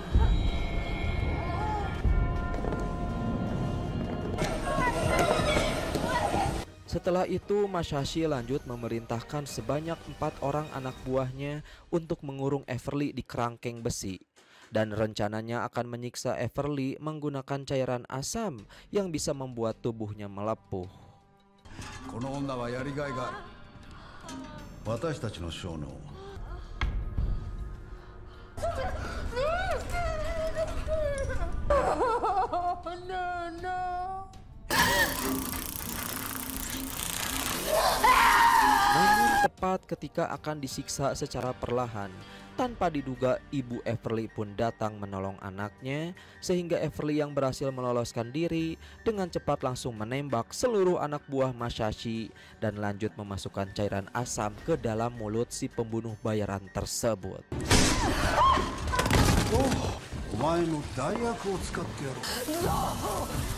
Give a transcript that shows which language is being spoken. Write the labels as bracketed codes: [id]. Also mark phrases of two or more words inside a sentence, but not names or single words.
[id] Setelah itu Masashi lanjut memerintahkan sebanyak 4 orang anak buahnya untuk mengurung Everly di kerangkeng besi. Dan rencananya akan menyiksa Everly menggunakan cairan asam yang bisa membuat tubuhnya melepuh. [ja] この女はやりがいがある。私たちの小脳。 [id] Namun tepat ketika akan disiksa secara perlahan, tanpa diduga ibu Everly pun datang menolong anaknya, sehingga Everly yang berhasil meloloskan diri dengan cepat langsung menembak seluruh anak buah Masashi dan lanjut memasukkan cairan asam ke dalam mulut si pembunuh bayaran tersebut. [ja] お前の代役を使ってやろう。